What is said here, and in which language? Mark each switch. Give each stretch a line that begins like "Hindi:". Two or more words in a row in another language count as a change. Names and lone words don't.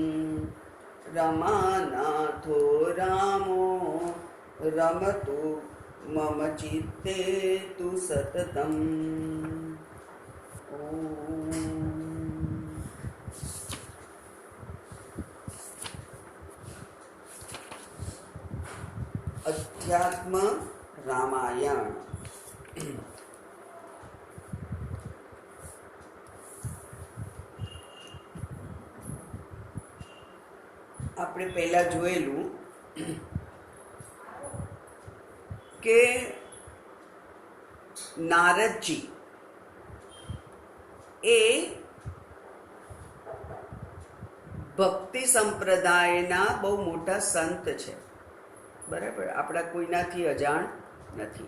Sanskrit: रमानाथो रामो रमतु मम चित्ते तु सततम्। अध्यात्म रामायण।
Gujarati: આપણે પહેલા જોયેલું કે નારદજી એ ભક્તિ સંપ્રદાયના બહુ મોટા સંત છે, બરાબર, આપણા કોઈનાથી અજાણ નથી.